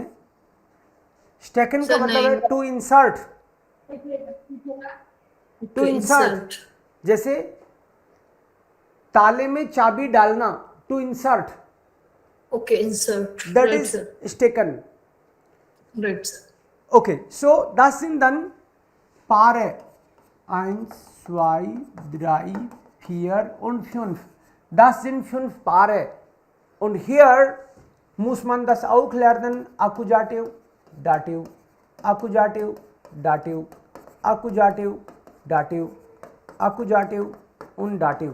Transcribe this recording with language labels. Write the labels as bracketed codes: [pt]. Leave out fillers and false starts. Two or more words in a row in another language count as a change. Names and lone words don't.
[hi] स्टेकन का सर, मतलब है नहीं। [en] to insert, to insert. [hi] जैसे ताले में चाबी डालना, [en] to insert, okay insert, दैट राइट इज सर, [hi] स्टेकन। [en] right sir. [de] Okay, so das sind dann Paare 1, 2, 3, 4 und 5. Das sind 5 Paare. Und hier muss man das auch lernen: Akkusativ, Dativ, Akkusativ, Dativ, Akkusativ, Dativ, Akkusativ und Dativ.